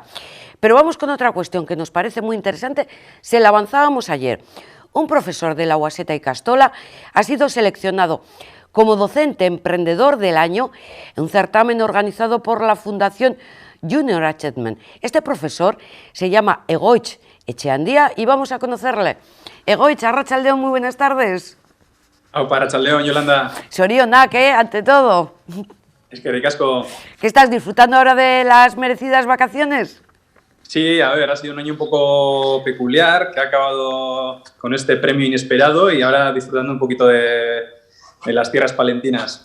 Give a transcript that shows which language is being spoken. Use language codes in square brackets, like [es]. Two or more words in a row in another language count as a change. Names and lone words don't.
[es] Pero vamos con otra cuestión que nos parece muy interesante, se la avanzábamos ayer. Un profesor de la UASETA Ikastola ha sido seleccionado como docente emprendedor del año en un certamen organizado por la Fundación Junior Achievement. Este profesor se llama Egoitz Echeandía y vamos a conocerle. [eu] Egoitz, arratsaldeon, [es] muy buenas tardes. [eu] Aupa, arratsaldeon, Yolanda. Sorionak, [es] ante todo. Es que ricasco. ¿Qué estás disfrutando ahora de las merecidas vacaciones? Sí, a ver, ha sido un año un poco peculiar, que ha acabado con este premio inesperado y ahora disfrutando un poquito de las tierras palentinas.